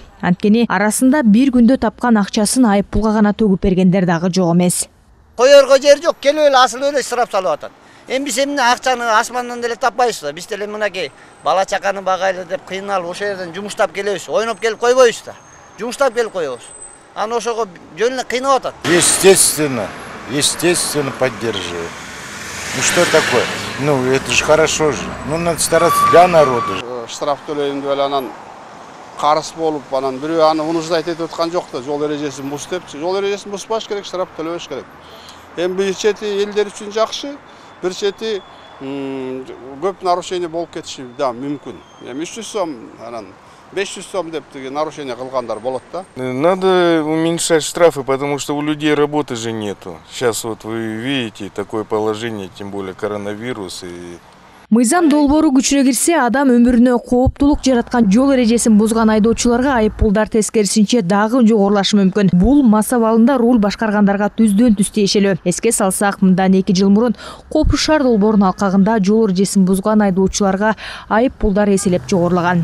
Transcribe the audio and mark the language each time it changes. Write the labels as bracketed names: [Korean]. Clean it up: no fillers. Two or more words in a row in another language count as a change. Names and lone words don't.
[Kyrgyz] Анткени арасында бир күндө тапкан акчасын айып пулга гана төгүп бергендер дагы жок эмес. Коерго жер жок, келип эле асыл эле штраф салып атат. Эми биз эмне акчаны асмандан деле таппайбыз да. Биз деле мынакей бала чаканы багайлы деп кыйналып ошол жерден жумуштап келебиз. Ойноп келип койбойбуз да. Жумуштап келип коебуз. Аны ошого жөн эле кыйнап атат. [Russian] Естественно поддерживаю. Ну что такое? Ну это же хорошо же. Ну надо стараться для народа. [Kyrgyz] Штраф төлөйүн деп эле анан карыз болуп, анан бирөө аны унуждайт этип аткан жок да. Жол эрежесин бус деп, жол эрежесин бузбаш керек, штраф төлөбөш керек. Эми бир чети элдер үчүн жакшы, бир чети көп нарушение болуп кетиши да мүмкүн. Эми 300 сом, анан 500 сом деп нарушение кылгандар болот да. [Russian] Надо уменьшать штрафы, потому что у людей работы же нету. Сейчас вот вы видите такое положение, тем более коронавирус и... [Kyrgyz] Мыйзам долбоору күчүнө кирсе, адам өмүрүнө кооптулук жараткан жол эрежесин бузган айдоочуларга айып пулдар тескерисинче дагы жогорулашы мүмкүн. Бул мас абалында руль башкаргандарга түздөн түз тиешелүү. Эске салсак, мындан 2 жыл мурун Коопсуз шаар долбоорунун алкагында жол эрежесин бузган айдоочуларга айып пулдар эселеп жогорулаган.